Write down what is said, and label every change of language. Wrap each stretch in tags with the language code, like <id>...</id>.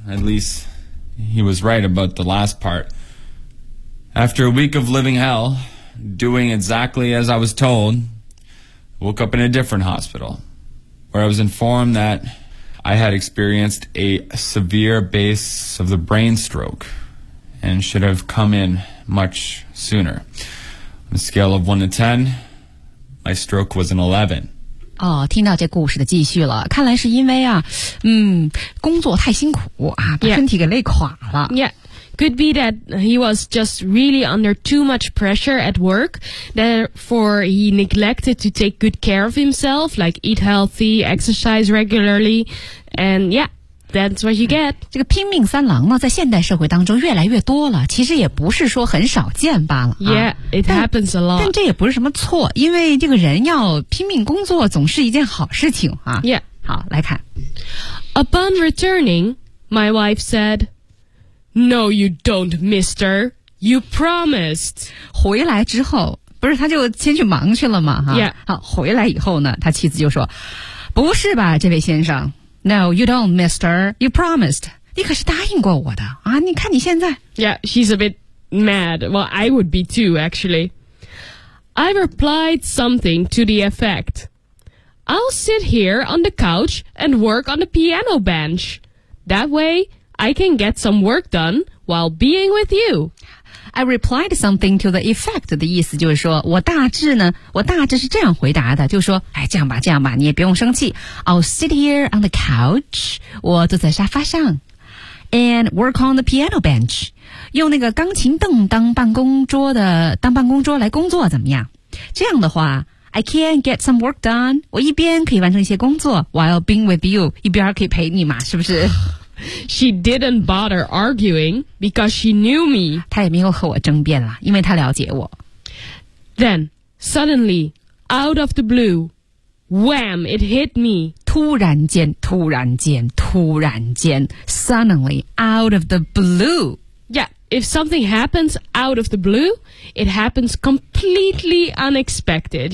<en>At least he was right about the last part. After a week of living hell, doing exactly as I was told, woke up in a different hospital where I was informed that I had experienced a severe base of the brain stroke and should have come in much sooner. On a scale of 1 to 10, my stroke was an 11.</en> <zh>哦，听到这故事的继续了，看来是因为啊，工作太辛苦啊，把身体给累垮了。</zh> <en>Yeah. Could be that he was just really under too much pressure at work, therefore he neglected to take good care of himself, like eat healthy, exercise regularly, and yeah. That's what you get.</en> <zh>这个拼命三郎呢，在现代社会当中越来越多了，其实也不是说很少见罢了。</zh> <en>Yeah, it happens a lot.</en> <zh>但这也不是什么错，因为这个人要拼命工作总是一件好事情啊。</zh> <en>Yeah.</en> <zh>好，来看。</zh> <en>Upon returning, my wife said, No, you don't, mister. You promised.</en> <zh>回来之后，不是他就先去忙去了吗？哈。</zh> <en>Yeah.</en> <zh>好，回来以后呢，他妻子就说，不是吧，这位先生。</zh> <en>No, you don't, mister. You promised.</en> <zh>你可是答应过我的啊！你看你现在。</zh> <en>Yeah, she's a bit mad. Well, I would be too, actually. I replied something to the effect. I'll sit here on the couch and work on the piano bench. That way, I can get some work done while being with you. I replied something to the effect</en> <zh>的意思就是说我大致是这样回答的就是说哎，这样吧你也不用生气</zh> <en>I'll sit here on the couch</en> <zh>我坐在沙发上</zh> <en>and work on the piano bench</en> <zh>用那个钢琴凳当办公桌来工作怎么样这样的话</zh> <en>I can get some work done</en> <zh>我一边可以完成一些工作</zh> <en>while being with you</en> <zh>一边可以陪你嘛是不是</zh> <en>She didn't bother arguing because she knew me.</en> <zh>她也没有和我争辩了，因为她了解我。</zh> <en>Then, suddenly, out of the blue, wham, it hit me.</en> <zh>突然间,</zh> <en>suddenly, out of the blue. Yeah, if something happens out of the blue, it happens completely unexpected.</en>